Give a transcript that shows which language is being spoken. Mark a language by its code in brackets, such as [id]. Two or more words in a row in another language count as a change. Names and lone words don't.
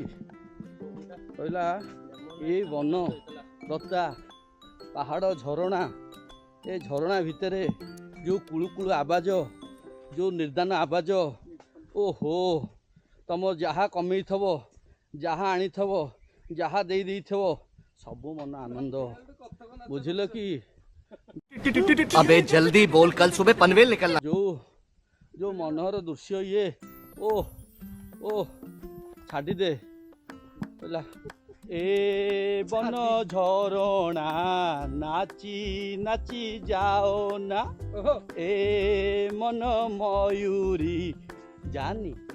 [or] କହିଲା ଏଇ ବନ ଲତା ପାହାଡ଼ ଝରଣା, ଏ ଝରଣା ଭିତରେ ଯେଉଁ କୁଳୁକୁଳୁ ଆବାଜ, ଯେଉଁ ନିର୍ଦାନ ଆବାଜ, ଓହୋ ତମ ଯାହା କମେଇଥିବ, ଯାହା ଆଣିଥିବ, ଯାହା ଦେଇଥିବ ସବୁ ମନ ଆନନ୍ଦ, ବୁଝିଲ କି? [hi] अबे जल्दी बोल, कल सुबह पनवेल निकलना। [or] ଯେଉଁ ମନୋହର ଦୃଶ୍ୟ ଇଏ ଓ ଓ ଛାଡ଼ିଦେ। କହିଲା ଏ ବନ ଝରଣା ନାଚି ନାଚି ଯାଅ ନା, ଏ ମନ ମୟୂରୀ ଜାନି।